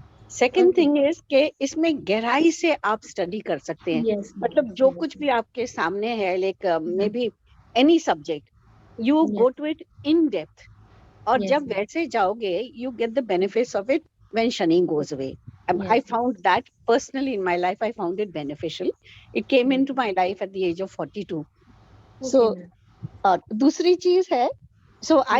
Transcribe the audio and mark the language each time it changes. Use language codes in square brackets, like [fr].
[hi] Second thing is के इसमें गहराई से आप स्टडी कर सकते हैं, मतलब जो कुछ भी आपके सामने है, [en] like may be any subject, you go to it in depth, [hi] और जब वैसे जाओगे [en] You get the benefits of it when Shani goes away. Yes. I found that personally in my life, I found it beneficial. It came into my life at the age of 42. Okay, So ma'am. [hi] दूसरी चीज है, [en] so I